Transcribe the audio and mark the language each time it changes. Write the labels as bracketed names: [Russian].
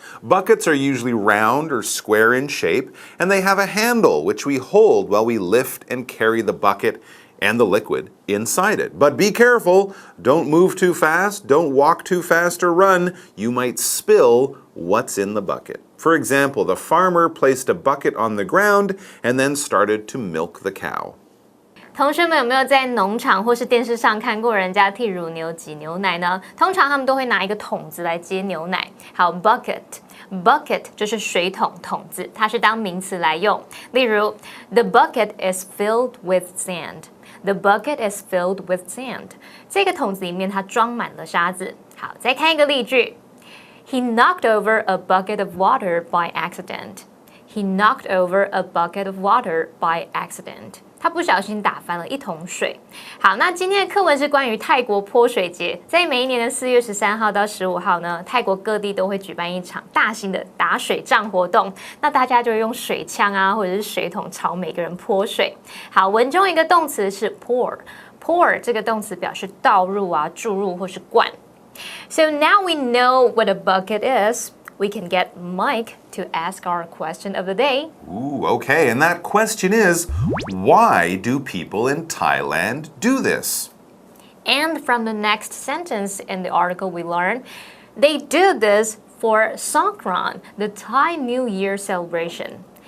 [English] Buckets are usually round or square in shape, and they have a handle which we hold while we lift and carry the bucket and the liquid inside it. But be careful, don't move too fast, don't walk too fast or run. You might spill what's in the bucket. For example, the farmer placed a bucket on the ground and then started to milk the cow. [Chinese] 同学们有没有在农场或是电视上看过人家替乳牛挤牛奶呢？通常他们都会拿一个桶子来接牛奶。好 ，bucket 就是水桶、桶子，它是当名词来用。例如 ， [English] The bucket is filled with sand。 The bucket is filled with sand. [Chinese] 这个桶子里面它装满了沙子。好，再看一个例句。 [English] He knocked over a bucket of water by accident. He knocked over a bucket of water by accident. [Chinese] 他不小心打翻了一桶水。好，那今天的课文是关于泰国泼水节，在每一年的4月13号到15号呢，泰国各地都会举办一场大型的打水仗活动。那大家就会用水枪啊，或者是水桶朝每个人泼水。好，文中一个动词是 pour 这个动词表示倒入啊、注入或是灌。 [English] So now we know what a bucket is. We can get Mike to ask our question of the day. Ooh, okay. And that question is, why do people in Thailand do this? And from the next sentence in the article we learn, they do this for Songkran, the Thai New Year celebration.